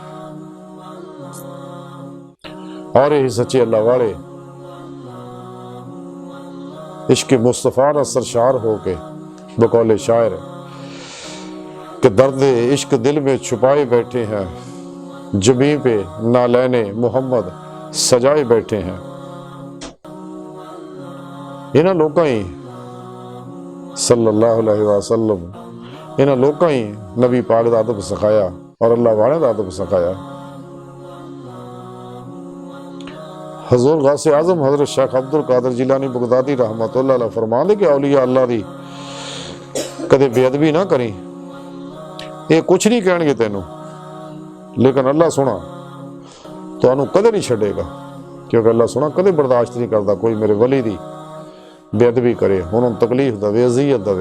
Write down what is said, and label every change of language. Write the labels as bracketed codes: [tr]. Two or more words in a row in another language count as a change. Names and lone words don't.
[ur] اور یہی سچے اللہ والے عشق مصطفیٰ نہ سرشار ہو کے بقول شاعر کہ درد عشق دل میں چھپائے بیٹھے ہیں، جبیں پہ نالین محمد سجائے بیٹھے ہیں. [pa] انہاں لوکاں ہی [ar] صلی اللہ علیہ وسلم [pa] انہاں لوکاں ہی نبی پاک دا ادب سکھایا اور اللہ والے دا ادب سکھایا. حضور غوث اعظم حضرت شیخ عبد القادر جیلانی بغدادی [ar] رحمۃ اللہ علیہ [pa] فرما دے کہ اولیاء اللہ دی کدے بے ادبی نہ کریں، یہ کچھ نہیں کہن گے تینوں، لیکن اللہ سونا تو انہوں کدے نہیں چھڑے گا، کیونکہ اللہ سونا کدے برداشت نہیں کرتا کوئی میرے ولی دی بے ادبی کرے، انہوں تکلیف دے، اذیت دے.